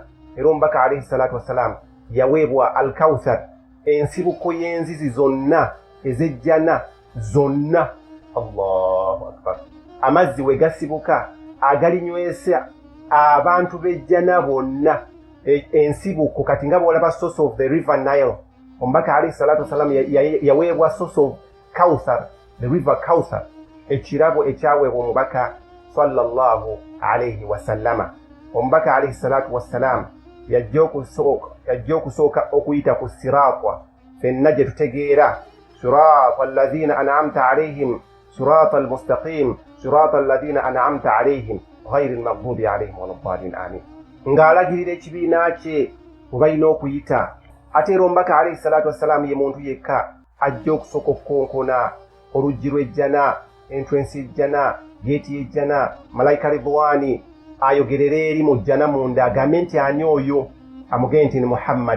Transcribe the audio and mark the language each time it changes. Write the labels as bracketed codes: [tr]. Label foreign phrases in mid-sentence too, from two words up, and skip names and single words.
[lg] Era omubaka [ar] عليه الصلاة والسلام [lg] yaweebwa al-Kawthar, ensibuko y'enzizi zonna ez'ejjana zonna. [ar] الله أكبر. [lg] Amazzi we gasibuka agalinywesa abantu b'ejjana bonna. Ensibuko kati nga bw'olaba [en] source of the river Nile, [lg] omubaka [ar] عليه الصلاة والسلام [lg] yaweebwa [en] source of Kawthar, the river Kawthar, [lg] ekirabo ekyaweebwa omubaka [ar] صلى الله عليه وسلم. [lg] Omubaka [ar] عليه الصلاة والسلام [lg] yajja okusooka okuyita ku siraata, fenna gye tutegeera [ar] صراط الذين أنعمت عليهم صراط المستقيم صراط الذين أنعمت عليهم غير المغضوب عليهم ولا الضالين آمين. [lg] Ng'alagirira ekibiina kye bwe balina okuyita. Ate era omubaka [ar] عليه الصلاة والسلام [lg] ye muntu yekka ajja okusooka okukonkona oluggi lw'ejjana, entrance y'ejjana, geeti y'ejjana, malayika Ridwani ayogerere eri mu jjana munda agambe nti ani oyo, amugende nti ni Muhammad.